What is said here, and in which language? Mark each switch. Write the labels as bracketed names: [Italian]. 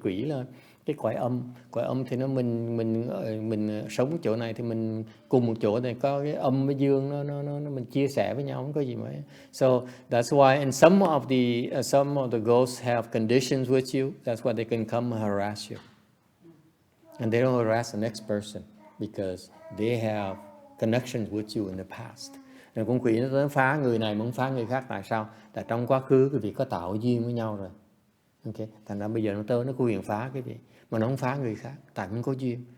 [Vietnamese] Quỷ là cái cõi âm thì nó mình sống chỗ này thì mình cùng một chỗ này có cái âm với dương nó mình chia sẻ với nhau, không có gì mấy. [English] So that's why and some of the ghosts have conditions with you. That's why they can come and harass you. And they don't harass the next person because they have connections with you in the past. [Vietnamese] Rồi con quỷ nó phá người này muốn phá người khác, tại sao? Tại trong quá khứ cái vị có tạo duyên với nhau rồi. Okay. Thành ra bây giờ nó quyền phá cái gì mà nó không phá người khác, tại không có duyên.